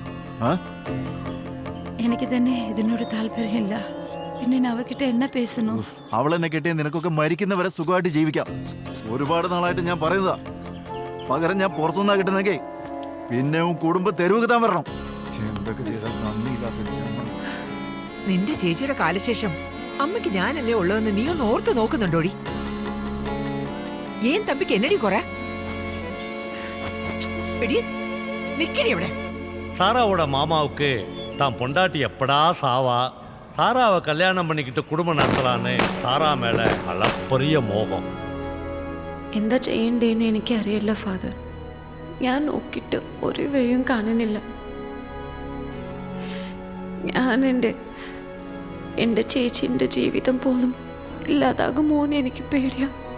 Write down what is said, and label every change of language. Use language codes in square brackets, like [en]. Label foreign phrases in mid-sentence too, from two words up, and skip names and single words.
[ml] എനിക്ക് തന്നെ ഇതിനോട് താല്പര്യമില്ല. പിന്നെ ഞാൻ അവക്കിட்ட [ta] என்ன பேசணும்? [ml] അവൾ എന്നെ കെട്ടിയ നിനക്കൊക്കെ മരിക്കുന്നവരെ സുഖമായിട്ട് ജീവിക്കാം. ഒരുപാട് നാളായിട്ട് ഞാൻ പറയുന്നതാ. പകരം ഞാൻ പുറത്തുനിന്നാ കിട്ടുന്നെങ്കിൽ പിന്നെ കുടുംബം തെരുവുകത്താൻ വരണം. എന്തൊക്കെ ചെയ്താൽ നന്ദിയില്ലാത്ത. നിന്റെ ചേച്ചിയുടെ കാലശേഷം അമ്മയ്ക്ക് ഞാനല്ലേ ഉള്ളതെന്ന് നീ ഒന്ന് ഓർത്ത് നോക്കുന്നുണ്ടോടി? ഏൻ തമ്പിക്ക് എന്നടി കുറെ നിക്കടി അവിടെ. [ta] சாராவோட மாமாவுக்கு தான் பொண்டாட்டி எப்படா சாவா, சாராவை கல்யாணம் பண்ணிக்கிட்டு குடும்பம் நடத்தலான்னு சாரா மேலே அளப்பரிய மோகம். [ml] എന്താ ചെയ്യണ്ടേന്ന് എനിക്കറിയില്ല ഫാദർ. ഞാൻ നോക്കിയിട്ട് ഒരു വഴിയും കാണുന്നില്ല. ഞാൻ എൻ്റെ ചേച്ചിൻ്റെ ജീവിതം പോലും ഇല്ലാതാകുമോന്ന് എനിക്ക് പേടിയാ.